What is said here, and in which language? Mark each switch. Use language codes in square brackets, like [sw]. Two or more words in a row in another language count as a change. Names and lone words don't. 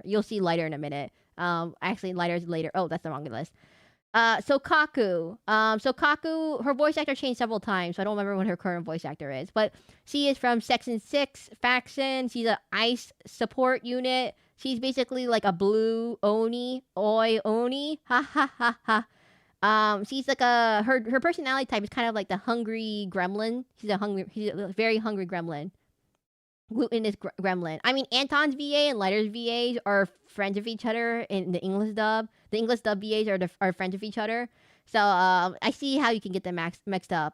[en] You'll see Lighter in a minute. Actually Lighter's later. Oh, that's the wrong list. Sokaku. Sokaku, her voice actor changed several times, so I don't remember what her current voice actor is. But she is from Section 6 faction. She's an ice support unit. She's basically like a blue Oni. Oi Oni. Ha ha ha ha. She's like her personality type is kind of like the hungry gremlin. She's a very hungry gremlin. Glutinous gremlin. I mean, Anton's VA and Lighter's VAs are friends of each other in the English dub. The English dub VAs are friends of each other. So I see how you can get them mixed up.